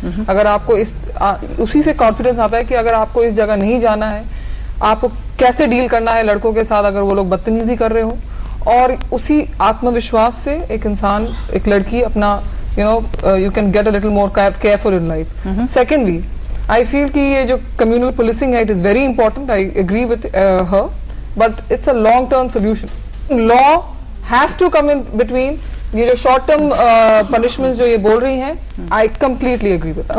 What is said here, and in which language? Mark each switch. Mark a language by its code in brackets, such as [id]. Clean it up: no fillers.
[hi] अगर आपको उसी से कॉन्फिडेंस आता है कि अगर आपको इस जगह नहीं जाना है, आपको कैसे डील करना है लड़कों के साथ अगर वो लोग बदतमीजी कर रहे हो, और उसी आत्मविश्वास से एक इंसान, एक लड़की अपना [en] you can get a little more careful in life. Secondly, I feel [hi] कि ये जो [en] communal policing है, it is very important. I agree with her, but it's a long-term solution. Law has to come in between. [hi] ये जो short-term punishments जो ये बोल रही हैं, [en] I completely agree with that.